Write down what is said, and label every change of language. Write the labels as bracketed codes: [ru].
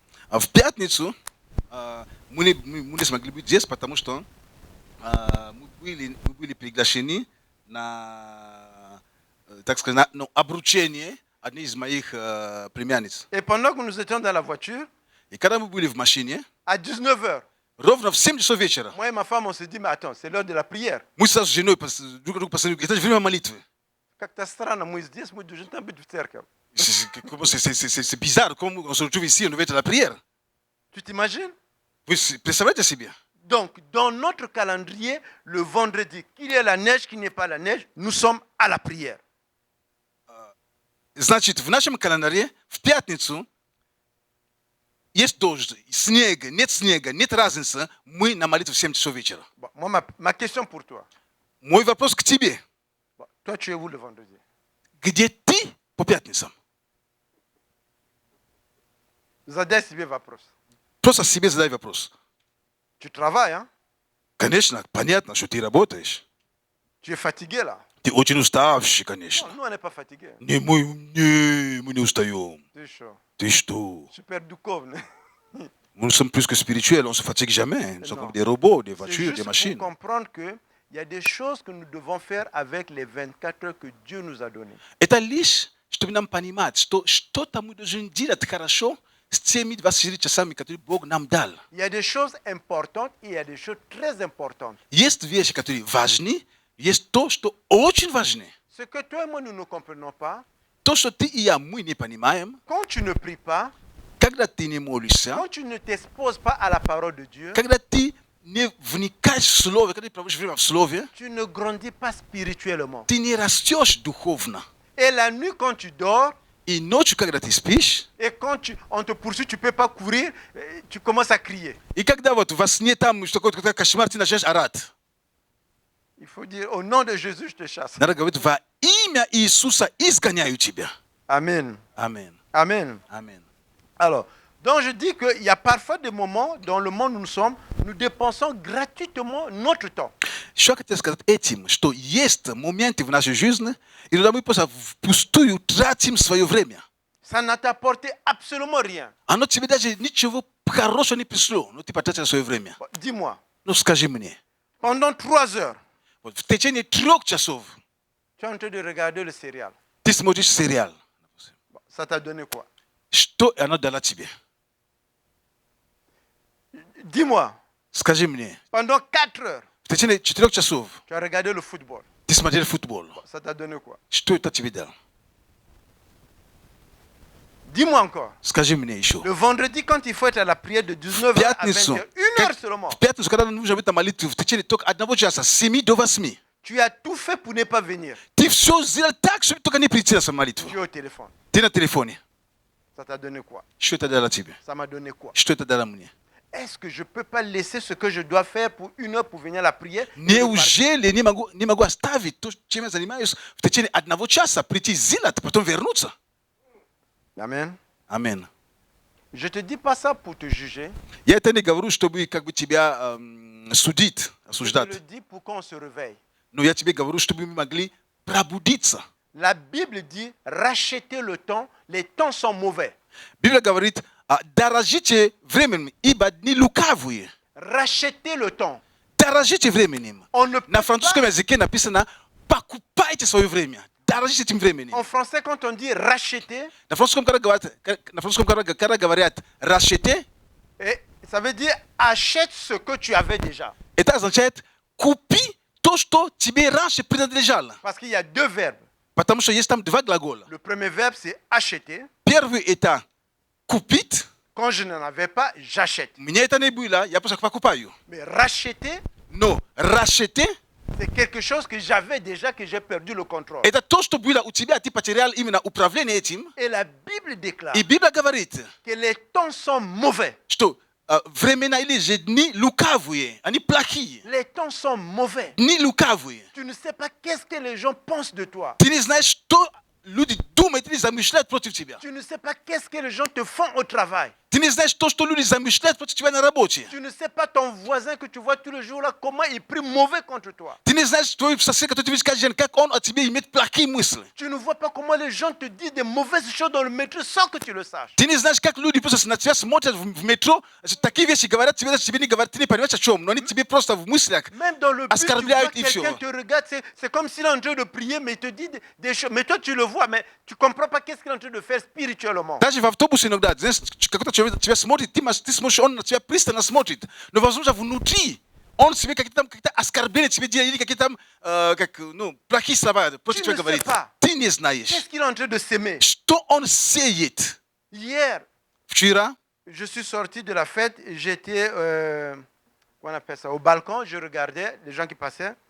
[ru] В пятницу мы не смогли быть здесь, потому что мы были приглашены на, так сказать, на обручение одной из моих племянниц. [fr] Et pendant que nous étions dans la voiture, [ru] И когда мы были в машине, [fr] à 19h, [ru] ровно в 7 часов вечера, [fr] moi et ma femme, on s'est dit, mais attends, c'est l'heure de la prière. [ru] мы с женой друг другу посмотрели, это же время молитвы. Как-то странно, мы здесь, мы должны быть в церковь. [fr] C'est bizarre, comme on se retrouve ici, on devait être à la prière. Tu t'imagines? [ru] Вы представляете себе? [fr] Donc, dans notre calendrier, le vendredi, qu'il y ait la neige, qu'il n'y ait pas la neige, nous sommes à la prière. [ru] Значит, в нашем календаре в пятницу есть дождь, снега, нет разницы, мы на молитве в 7 часов вечера. [fr] Bon, moi, ma question pour toi. [ru] Мой вопрос к тебе. [fr] Bon, toi, tu es où le vendredi? [ru] Где ты по пятницам? Задай себе вопрос. Просто себе задай вопрос. [fr] Tu travailles, hein? [ru] Конечно, понятно, что ты работаешь. [fr] Tu es fatigué là. [ru] Ты очень уставший, [fr] Non, [ru] конечно. [fr] nous, on n'est pas fatigués. [ru] Не, мы не устаем. [fr] C'est chaud. [ru] Ты что? Super духовный. [fr] Nous sommes plus que spirituels, on ne se fatigue jamais. Nous sommes Non. comme des robots, des C'est voitures, des juste machines. pour comprendre qu'il y a des choses que nous devons faire avec les 24 heures que Dieu nous a données. [ru] Это лишь, чтобы нам понимать, что что-то мы должны делать хорошо с теми 24 часами, которые Бог нам дал. [fr] Il y a des choses importantes et il y a des choses très importantes. [ru] Есть вещи, которые важны, есть то, что очень важны. [fr] Ce que toi et moi, nous ne comprenons pas, [ru] То, что ты и я, мы не понимаем, [fr] quand tu ne pries pas, [ru] когда ты не молишься, [fr] quand tu ne t'exposes pas à la parole de Dieu, [ru] когда ты не вникаешь в Слово, когда ты проводишь время в Слове, [fr] tu ne grandis pas spirituellement. [ru] ты не растешь духовно. [fr] Et la nuit, quand tu dors, [ru] И ночью, когда ты спишь, [fr] et quand on te poursuit, tu ne peux pas courir, tu commences à crier. [ru] и когда вот во сне там что какой-то кошмар, ты начинаешь орать. [fr] Il faut dire, au nom de Jésus, je te chasse. [ru] Надо говорить, во имя Иисуса изгоняю тебя. [fr] Amen. [ru] Аминь. [fr] Amen. [ru] Аминь. [fr] Alors, donc je dis qu'il y a parfois des moments dans le monde où nous sommes, nous dépensons gratuitement notre temps. [ru] Что я хотел сказать этим, что есть моменты в нашей жизни, и когда мы просто впустую тратим свое время. [fr] Ça n'a apporté absolument rien. [ru] Оно тебе даже ничего хорошего не пришло, но ты потратил свое время. [fr] Bon, dis-moi, [ru] Ну скажи мне, [fr] pendant 3 heures, [ru] вот в течение 3 часов [fr] tu es en train de regarder le serial. [ru] ты смотришь сериал. [fr] Bon, ça t'a donné quoi? [ru] Что оно дало тебе? [fr] Dis-moi, [ru] Скажи мне, [fr] pendant 4 heures, [ru] в течение 4 часов [fr] tu as regardé le football. [ru] ты смотрел футбол. [fr] Ça t'a donné quoi? [ru] Что это тебе дало? [fr] Dis-moi encore. [ru] Скажи мне еще. [fr] Le vendredi, quand il faut être à la prière de 19h à [ru] Пятницу, [fr] 20h, 1 heure seulement, [ru] в пятницу, когда нужно быть на молитве, в течение только 1 часа, с 7 до 8, [fr] tu as tout fait pour ne pas venir. [ru] ты все сделал так, чтобы только не прийти на молитву. [fr] Tu es au téléphone. [ru] Ты на телефоне. [fr] Ça t'a donné quoi? [ru] Что это дало тебе? [fr] Ça m'a donné quoi? [ru] Что это дало мне? [fr] Est-ce que je ne peux pas laisser ce que je dois faire pour 1 heure pour venir à la prière? et repartir? [ru] Неужели не могу оставить то, чем я занимаюсь, в течение 1 часа, прийти сделать, потом вернуться? [fr] Amen. [ru] Аминь. [fr] Je ne te dis pas ça pour te juger. [ru] Я это не говорю, чтобы как бы тебя судить, [fr] Je te [ru] осуждать. [fr] le dis pour qu'on se réveille. [ru] Но я тебе говорю, чтобы мы могли пробудиться. [fr] La Bible dit rachetez le temps, les temps sont mauvais. [ru] Библия говорит, дорожите временем, ибо дни лукавые. [fr] Rachetez le temps. [ru] Дорожите временем. [fr] On ne peut [ru] На французском [fr] pas, [ru] языке написано, покупайте свое время. Дорожите этим временем. [fr] en français, quand on dit racheter, [ru] На французском, когда говорят racheter, [fr] ça veut dire achète ce que tu avais déjà. [ru] это означает купи то, что тебе раньше принадлежало. [fr] Parce qu'il y a 2 verbes. [ru] Потому что есть там 2 глагола. [fr] Le premier verbe, c'est acheter. [ru] Первый это купить. [fr] Quand je n'en avais pas, j'achète. [ru] У меня это не было, я просто покупаю. [fr] Mais racheter, [ru] Но racheter, [fr] c'est quelque chose que j'avais déjà, que j'ai perdu le contrôle. [ru] это то, что было у тебя, ты потерял именно управление этим. [fr] Et la Bible déclare [ru] И Библия говорит, [fr] que les temps sont mauvais. [ru] что времена или же дни лукавые, они плохие. [fr] Les temps sont mauvais. [ru] Дни лукавые. [fr] Tu ne sais pas qu'est-ce que les gens pensent de toi. [ru] Ты не знаешь, что люди думают или замышляют против тебя. [fr] Tu ne sais pas qu'est-ce que les gens te font au travail. [ru] Ты не знаешь то, что люди замышляют против тебя на работе. [fr] Tu ne sais pas ton voisin que tu vois tous les jours là, comment il prie mauvais contre toi. [ru] Ты не знаешь твой сосед, который ты видишь каждый день, как он о тебе имеет плохие мысли. [fr] Tu ne vois pas comment les gens te disent des mauvaises choses dans le métro sans que tu le saches. [ru] Ты не знаешь, как люди просто на тебя смотрят в метро, такие вещи говорят тебе, даже тебе не говорят, ты не понимаешь о чем, но они тебе просто в мыслях. [fr] Même dans le bus, tu vois [ru] Оскорбляют и [fr] quelqu'un [ru] все. [fr] te regarde, c'est comme s'il est en train de prier, mais il te dit des choses. Mais toi, tu le vois, mais tu ne comprends pas qu'est-ce qu'il est en train de faire spirituellement. [ru] Даже в автобусе иногда, знаешь, какой-то человек тебя смотрит, ты смотришь, он на тебя пристально смотрит, но возможно внутри он себе какие-то оскорбления тебе делает, или какие-то плохие слова против [fr] Tu [ru] тебя [fr] ne sais [ru] говорит. [fr] pas. [ru] Ты не знаешь, [fr] Qu'est-ce qu'il est en train de s'aimer? [ru] что он сеет. [fr] Hier, [ru] Вчера [fr] je suis sorti de la fête, j'étais, comment on appelle ça, au balcon, je regardais les gens qui passaient.